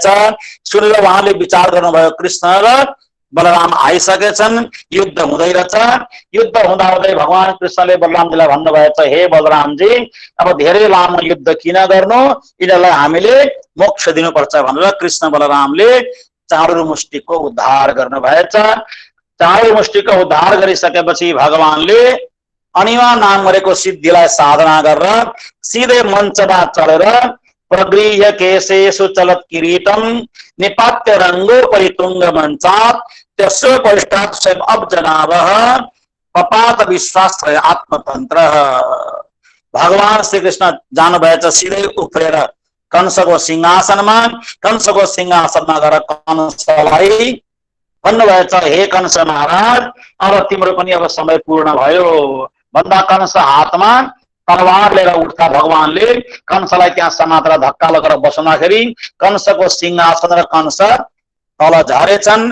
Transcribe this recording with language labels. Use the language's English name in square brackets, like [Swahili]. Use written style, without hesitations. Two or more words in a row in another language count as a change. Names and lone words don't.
[Nepali] सुनेर उहाँले विचार गर्नुभयो, कृष्ण र बलराम आइसकेछन्, युद्ध हुँदै रहेछ। युद्ध हुँदा हुँदै भगवान कृष्णले बलरामजीलाई भन्नुभएछ, हे बलरामजी, अब धेरै लामो युद्ध किन गर्नु, यिनीहरूलाई हामीले मोक्ष दिनुपर्छ भनेर कृष्ण बलरामले चाँडुर मुष्टिकको उद्धार गर्नुभएछ। चाँडुर मुष्टिकको उद्धार गरिसकेपछि भगवानले अनिमा नाम गरेको सिद्धिलाई साधना गरेर सिधै मञ्चमा चढेर [Sanskrit] प्रगृह्य केशेषु चलत किरीटम निपात्य रंगो परितुंग मंचात त्यसो पश्चात स्वयं अब्जनावः पपात विश्वास आत्मतंत्र। [Nepali] भगवान श्री कृष्ण जानुभएछ सिधै उफ्रेर कंसको सिंहासनमा। कंसको सिंहासनमा गएर कंसलाई भन्नुभएछ, हे कंस महाराज, अब तिम्रो पनि अब समय पूर्ण भयो भन्दा कंस हातमा तलवार लिएर उठ्दा भगवानले कंसलाई त्यहाँ समातेर धक्का लगेर बसाउँदाखेरि कंसको सिंहासन र कंस तल झरेछन्।